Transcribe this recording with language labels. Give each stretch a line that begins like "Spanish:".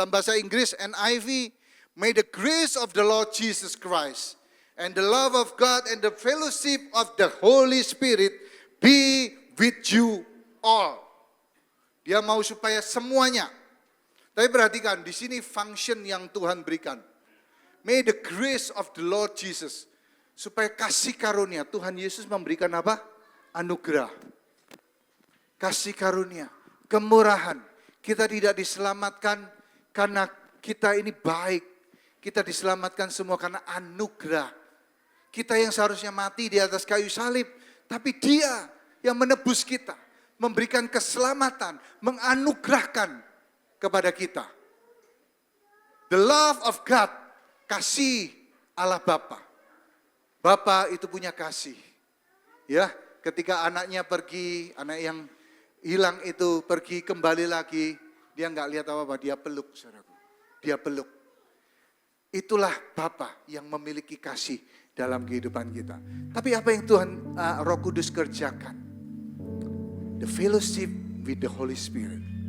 Indonesian: Dalam bahasa Inggris NIV,
English: may the grace of the Lord Jesus Christ and the love of God and the fellowship of the Holy Spirit be with you all.
Indonesian: Dia mau supaya semuanya. Tapi perhatikan, di sini function yang Tuhan berikan.
English: May the grace of the Lord Jesus.
Indonesian: Supaya kasih karunia. Tuhan Yesus memberikan apa? Anugerah. Kasih karunia. Kemurahan. Kita tidak diselamatkan karena kita ini baik. Kita diselamatkan semua karena anugerah. Kita yang seharusnya mati di atas kayu salib. Tapi Dia yang menebus kita, memberikan keselamatan, menganugerahkan kepada kita.
English: The love of God,
Indonesian: kasih Allah Bapa. Bapa itu punya kasih. Ya, ketika anaknya pergi, anak yang hilang itu pergi kembali lagi, dia enggak lihat apa-apa, dia peluk, saudaraku. Dia peluk. Itulah Bapa yang memiliki kasih dalam kehidupan kita. Tapi apa yang Tuhan Roh Kudus kerjakan?
English: The fellowship with the Holy Spirit.